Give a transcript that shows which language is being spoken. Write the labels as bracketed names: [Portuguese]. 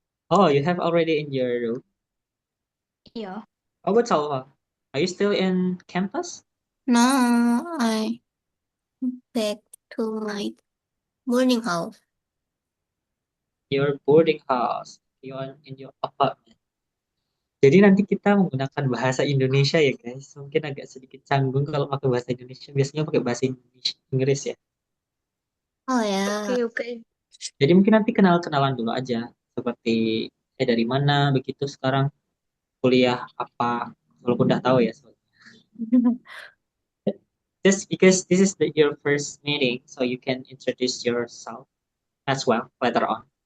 [English] Oh, you have already in your room. [Indonesian] Iya. [English] How about Salva? Are you still in campus? No, I back to my boarding house. Your boarding house. You are in your apartment. [Indonesian] Jadi nanti kita menggunakan bahasa Indonesia ya guys. Mungkin agak sedikit canggung kalau pakai bahasa Indonesia. Biasanya pakai bahasa Inggris ya. Oh ya. Oke, oke. Jadi mungkin nanti kenal-kenalan dulu aja. Seperti dari mana begitu sekarang kuliah apa. Walaupun udah tahu ya. [English] Just because this is your first meeting, so you can introduce yourself as well later on.